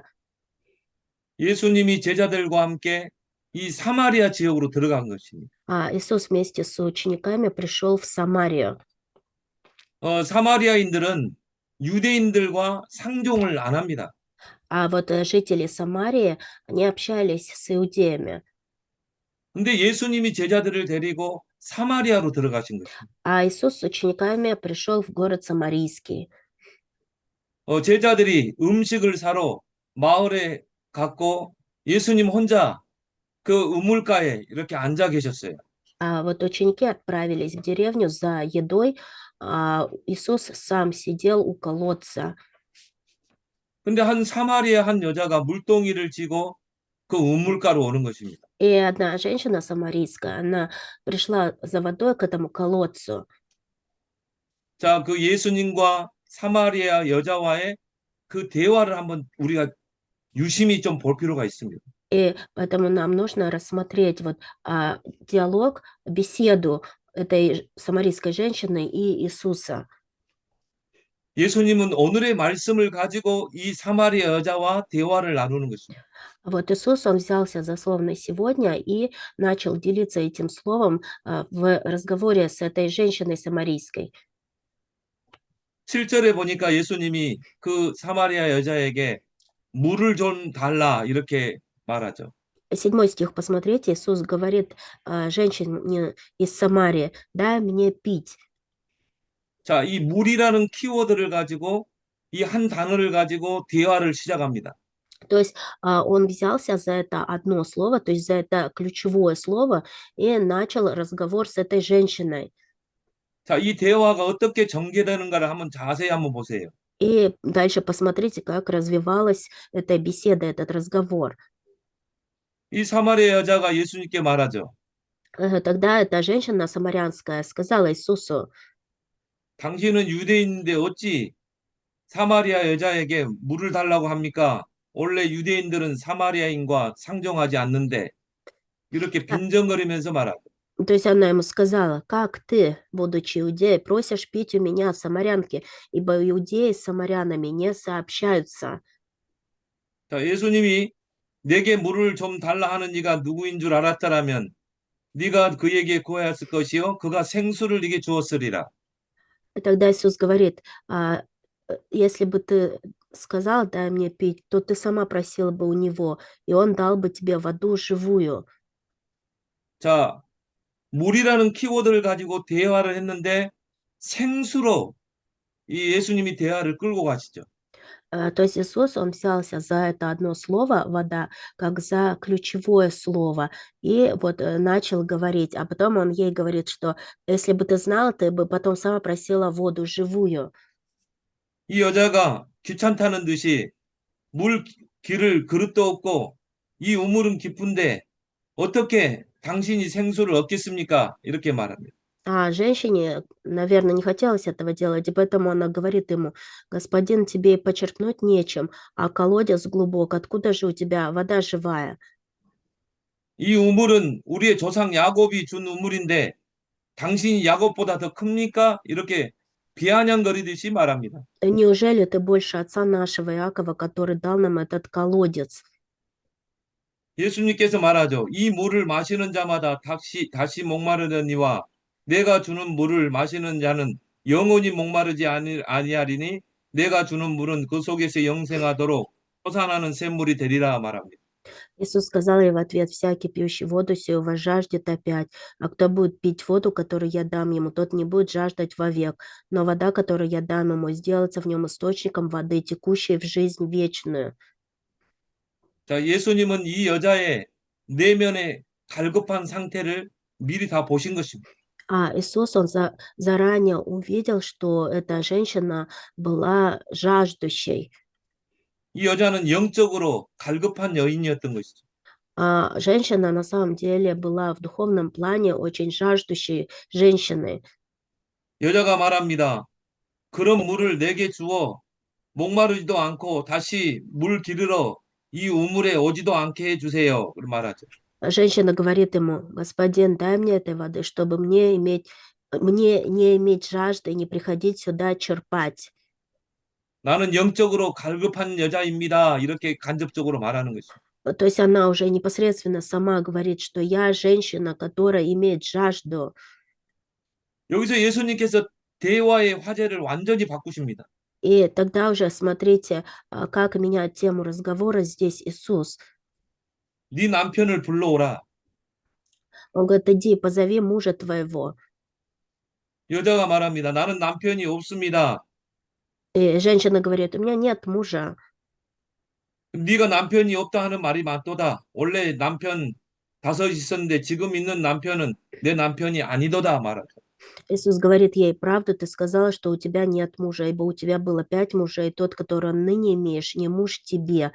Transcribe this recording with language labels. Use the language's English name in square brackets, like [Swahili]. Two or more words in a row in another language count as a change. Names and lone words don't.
[Korean] 예수님이 제자들과 함께 이 사마리아 지역으로 들어간 것입니다. [Russian] Иисус вместе с учениками пришел в Самарию. [Korean] 사마리아인들은 유대인들과 상종을 안 합니다. [Russian] А вот жители Самарии, они общались с иудеями. [Korean] 근데 예수님이 제자들을 데리고 사마리아로 들어가신 것입니다. [Russian] А Иисус с учениками пришел в город Самарийский. [Korean] 제자들이 음식을 사러 마을에 갔고 예수님 혼자 그 우물가에 이렇게 앉아 계셨어요. [Russian] А вот ученики отправились в деревню за едой, а Иисус сам сидел у колодца. [Korean] 근데 한 사마리아 한 여자가 물동이를 쥐고 그 우물가로 오는 것입니다. [Russian] И одна женщина самарийская, она пришла за водой к этому колодцу. [Korean] 자, 그 예수님과 사마리아 여자와의 그 대화를 한번 우리가 유심히 좀 볼 필요가 있습니다. [Russian] И поэтому нам нужно рассмотреть вот диалог, беседу этой самарийской женщины и Иисуса. [Korean] 예수님은 오늘의 말씀을 가지고 이 사마리아 여자와 대화를 나누는 것입니다. [Russian] Вот Иисус, он взялся за слово на сегодня и начал делиться этим словом в разговоре с этой женщиной самарийской. [Korean] 7절에 보니까 예수님이 그 사마리아 여자에게 물을 좀 달라 이렇게 말하죠. [Russian] 7 стих, посмотрите, Иисус говорит женщине из Самарии, дай мне пить. [Korean] 자, 이 물이라는 키워드를 가지고 이 한 단어를 가지고 대화를 시작합니다. [Russian] То есть он взялся за это одно слово, то есть за это ключевое слово, и начал разговор с этой женщиной. [Korean] 자, 이 대화가 어떻게 전개되는가를 한번 자세히 한번 보세요. [Russian] И дальше посмотрите, как развивалась эта беседа, этот разговор. [Korean] 이 사마리아 여자가 예수님께 말하죠. [Russian] Тогда эта женщина самарянская сказала Иисусу, [Korean] 당신은 유대인인데 어찌 사마리아 여자에게 물을 달라고 합니까? 원래 유대인들은 사마리아인과 상종하지 않는데 이렇게 빈정거리면서 말하고. [Russian] то есть она ему сказала, как ты, будучи иудеей, просишь пить у меня, самарянки, ибо иудеи с самарянами не сообщаются. [Korean] 자, 예수님이 내게 물을 좀 달라 하는 이가 누구인 줄 알았더라면 네가 그에게 구하였을 것이요 그가 생수를 네게 주었으리라. [Russian] И тогда Иисус говорит, если бы ты сказал, дай мне пить, то ты сама просила бы у него, и он дал бы тебе воду живую. [Korean] 자, 물이라는 키워드를 가지고 대화를 했는데 생수로 이 예수님이 대화를 끌고 가시죠. [Russian] То есть Иисус, он взялся за это одно слово, вода, как за ключевое слово, и вот начал говорить, а потом он ей говорит, что если бы ты знала, ты бы потом сама просила воду живую. [Korean] 이 여자가 귀찮다는 듯이 물 길을 그릇도 없고 이 우물은 깊은데 어떻게 당신이 생수를 얻겠습니까? 이렇게 말합니다. [Russian] А женщине, наверное, не хотелось этого делать, и поэтому она говорит ему, господин, тебе и почерпнуть нечем, а колодец глубок, откуда же у тебя вода живая? [Korean] 이 우물은 우리의 조상 야곱이 준 우물인데 당신이 야곱보다 더 큽니까? 이렇게 비아냥거리듯이 말합니다. [Russian] Неужели ты больше отца нашего Иакова, который дал нам этот колодец? [Korean] 예수님께서 말하죠. 이 물을 마시는 자마다 다시 목마르려니와 내가 주는 물을 마시는 자는 영원히 목마르지 아니하리니 내가 주는 물은 그 속에서 영생하도록 솟아나는 샘물이 되리라 말합니다. [Russian] Иисус сказал ей в ответ: «Всякий, пьющий воду сию, возжаждет опять, а кто будет пить воду, которую я дам ему, тот не будет жаждать вовек. Но вода, которую я дам ему, сделается в нем источником воды, текущей в жизнь вечную». [Korean] 자, 예수님은 이 여자의 내면의 갈급한 상태를 미리 다 보신 것입니다. [Russian] А Иисус, он заранее увидел, что эта женщина была жаждущей. [Korean] 이 여자는 영적으로 갈급한 여인이었던 것이죠. [Russian] А женщина на самом деле была в духовном плане очень жаждущей женщиной. [Korean] 여자가 말합니다. 그런 물을 내게 주어 목마르지도 않고 다시 물 기르러 이 우물에 오지도 않게 해주세요. 그렇게 말하죠. [Russian] Женщина говорит ему: «Господин, дай мне этой воды, чтобы мне не иметь жажды и не приходить сюда черпать». [Korean] 나는 영적으로 갈급한 여자입니다. 이렇게 간접적으로 말하는 것입니다. [Russian] То есть она уже непосредственно сама говорит, что я женщина, которая имеет жажду. [Korean] 여기서 예수님께서 대화의 화제를 완전히 바꾸십니다. [Russian] И тогда уже смотрите, как меняет тему разговора здесь Иисус. [Korean] 네 남편을 불러오라. [Russian] Он говорит: «Иди, позови мужа твоего». [Korean] 여자가 말합니다. 나는 남편이 없습니다. [Russian] И женщина говорит: «У меня нет мужа». [Korean] 네가 남편이 없다 하는 말이 맞도다. 원래 남편 5 있었는데 지금 있는 남편은 내 남편이 아니도다 말하죠. [Russian] Иисус говорит ей: «Правду ты сказала, что у тебя нет мужа, ибо у тебя было 5 мужей, тот, которого ныне имеешь, не муж тебе.